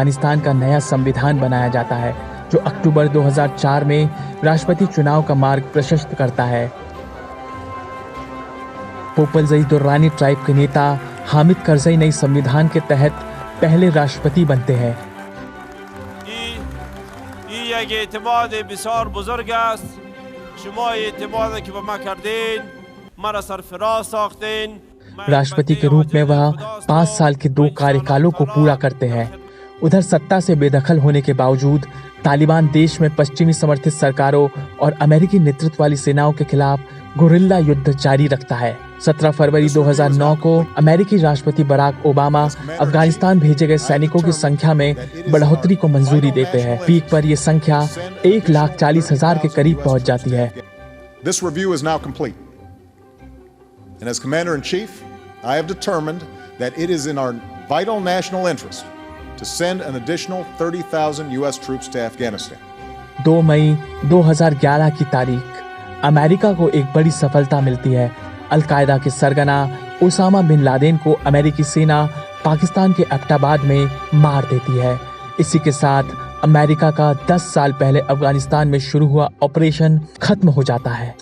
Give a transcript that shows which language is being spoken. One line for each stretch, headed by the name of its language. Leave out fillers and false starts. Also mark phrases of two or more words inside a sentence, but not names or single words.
Hindi: अब अफगानिस्तान का नया संविधान बनाया जाता है जो अक्टूबर 2004 में राष्ट्रपति चुनाव का मार्ग प्रशस्त करता है। पोपलजई दुर्रानी ट्राइब के नेता हामिद करजई नई संविधान के तहत पहले राष्ट्रपति बनते हैं।
Persian: یک اعتماد بسیار بزرگ است. شما اعتمادی که به ما کردین مرا सरफराज ساختین.
Hindi: राष्ट्रपति के रूप में वह 5 साल के 2 कार्यकालों को पूरा करते हैं। उधर सत्ता से बेदखल होने के बावजूद तालिबान देश में पश्चिमी समर्थित सरकारों और अमेरिकी नेतृत्व वाली सेनाओं के खिलाफ गुरिल्ला युद्ध जारी रखता है। 17 फरवरी 2009 को अमेरिकी राष्ट्रपति बराक ओबामा अफगानिस्तान भेजे गए सैनिकों की संख्या में बढ़ोतरी को मंजूरी देते हैं। पीक पर यह संख्या 1,40,000 के करीब पहुंच जाती है।
English: This review is now complete. And as Commander-in-Chief, I have determined that it is in our vital national interest to send an additional 30,000 US troops to Afghanistan.
Hindi: 2 मई 2011 की तारीख अमेरिका को एक बड़ी सफलता मिलती है। अल-कायदा के सरगना ओसामा बिन लादेन को अमेरिकी सेना पाकिस्तान के एबटाबाद में मार देती है। इसी के साथ अमेरिका का 10 साल पहले अफगानिस्तान में शुरू हुआ ऑपरेशन खत्म हो जाता है।